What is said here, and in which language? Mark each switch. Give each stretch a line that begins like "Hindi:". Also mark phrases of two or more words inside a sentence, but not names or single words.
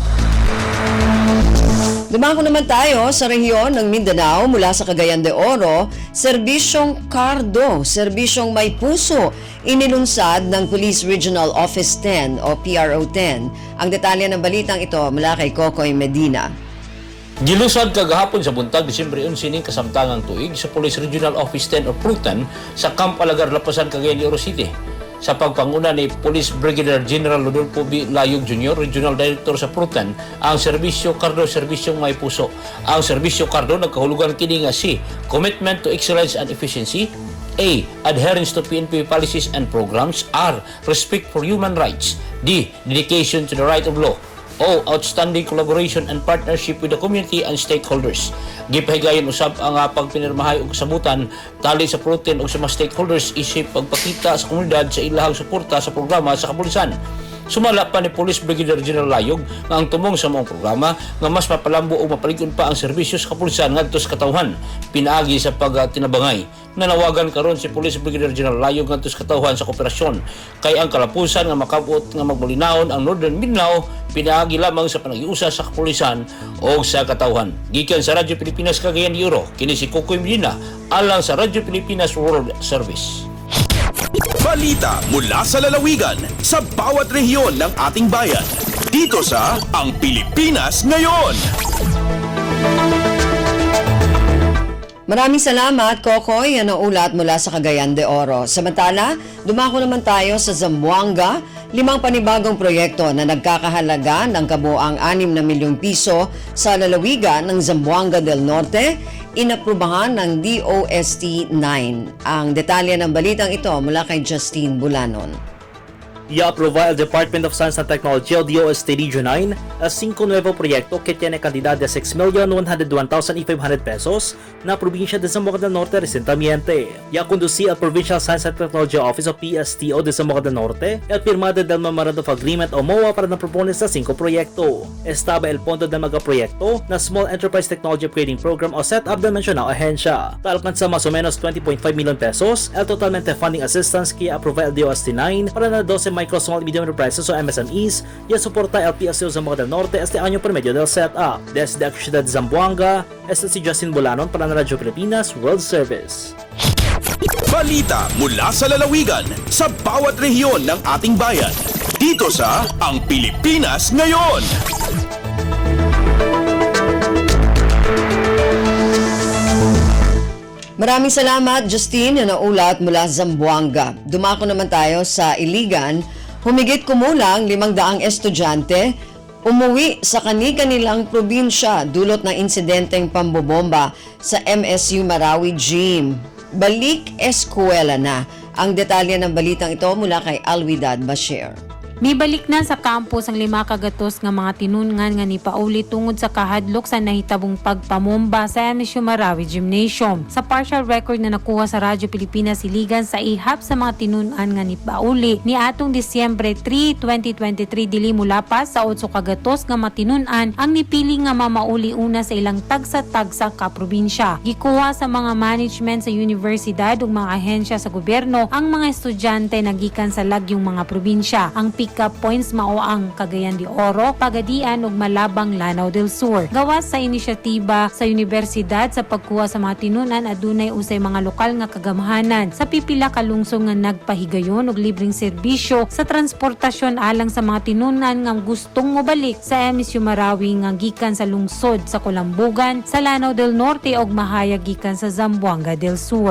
Filipino: Dumako naman tayo sa rehiyon ng Mindanao mula sa Cagayan de Oro, serbisyong Cardo, serbisyong may puso, inilunsad ng Police Regional Office 10 o PRO 10. Ang detalye ng balitang ito mula kay Kokoy Medina.
Cebuano: Gilusad kagahapon sa buntag Disyembre 11 ning kasamtangang tuig sa Police Regional Office 10 o Prutan sa Camp Alagar, Lapasan, Cagayan de Oro City. Sa pagpanguna ni Police Brigadier General Rodolfo B. Layog Jr., Regional Director sa Prutan, ang Serbisyo Cardo, Serbisyong May Puso. Ang Serbisyo Cardo nagkahulugan kini nga si
English: Commitment to Excellence and Efficiency,
Cebuano: A.
English: Adherence to PNP policies and programs, R. Respect for human rights, D. Dedication to the right of law, O. Outstanding collaboration and partnership with the community and stakeholders.
Cebuano: Gipahigayon usab ang pagpinirmahay og kasabutan tali sa Prutan og sa mga stakeholders isip pagpakita sa komunidad sa ilahang suporta sa programa sa kapulisan. Sumala pa ni Police Brigadier General Layog nga ang tumong sa mga programa nga mas mapalambo o mapalig-on pa ang serbisyo sa kapulisan ngadto sa katawhan pinaagi sa pagtinabangay. Nanawagan karon si Police Brigadier General Layog ngadto sa katawhan sa kooperasyon kay ang kalapusan nga makabot nga magmalinawon ang Northern Mindanao pinaagi lamang sa panagiusa sa kapulisan o sa katawhan. Gikan sa Radyo Pilipinas Cagayan de Oro, kini si Kokoy Medina alang sa Radyo Pilipinas World Service.
Filipino: Balita mula sa lalawigan sa bawat rehiyon ng ating bayan. Dito sa Ang Pilipinas Ngayon. Maraming salamat, Kokoy. Yan ang ulat mula sa Cagayan de Oro. Samantala, dumako naman tayo sa Zamboanga. 5 panibagong proyekto na nagkakahalaga ng kabuang 6 na milyong piso sa lalawigan ng Zamboanga del Norte, inaprubahan ng DOST 9. Ang detalye ng balitang ito mula kay Justine Bulanon.
Chavacano: I-aproba el Department of Science and Technology o DOST Region 9 as 5 nuevo proyecto que tiene cantidad de 6,101,500 pesos na probinsya de Zamboanga del Norte recientemente. Ya conducí al Provincial Science and Technology Office o PSTO de Zamboanga del Norte el firmado del Memorandum of Agreement o MOA para na proponer sa 5 proyekto. Estaba el pondo del magaproyekto na Small Enterprise Technology Upgrading Program o set-up del mencionado ahensya. Alcanza más o menos 20.5 million pesos el totalmente
English: funding assistance
Chavacano: que aprova el DOST 9 para na 12
English: micro, small, medium enterprises
Chavacano: o MSMEs y soporta el PSTO Zamboanga del Norte este año por medio del setup. Desde la ciudad de Zamboanga, este si Justin Bulanon para na Radyo Pilipinas World Service.
Filipino: Balita mula sa lalawigan sa bawat rehiyon ng ating bayan. Dito sa Ang Pilipinas Ngayon. Maraming salamat, Justine, na naulat mula Zamboanga. Dumako naman tayo sa Iligan. Humigit kumulang 500 estudyante umuwi sa kani-kanilang probinsya dulot ng insidenteng pambobomba sa MSU Marawi Gym. Balik eskwela na. Ang detalye ng balitang ito mula kay Alwidad Bashir.
Cebuano: Mibalik na sa campus ang 5 kagatos nga mga tinungan nga ni pauli tungod sa kahadlok sa nahitabong pagpamomba sa MSU Marawi Gymnasium. Sa partial record na nakuha sa Radyo Pilipinas Iligan sa ihap sa mga tinunan nga ni pauli ni atong Disyembre 3, 2023 dili mula pa sa 8 kagatos nga matinunan ang nipili nga mamauli una sa ilang tagsa-tagsa ka probinsya. Gikuha sa mga management sa universidad ug mga ahensya sa gobyerno ang mga estudyante nagikan sa lagyong mga probinsya. Ang
English: pick-up points
Cebuano: mao ang Cagayan de Oro, Pagadian ug Malabang, Lanao del Sur. Gawas sa inisyatiba sa universidad sa pagkuha sa mga tinunan adunay usay mga lokal nga kagamhanan sa pipila ka lungsod nga nagpahigayon og libreng serbisyo sa transportasyon alang sa mga tinunan nga gustong mobalik sa MSU Marawi nga gikan sa lungsod sa Colambugan, sa Lanao del Norte ug mahayag gikan sa Zamboanga del Sur.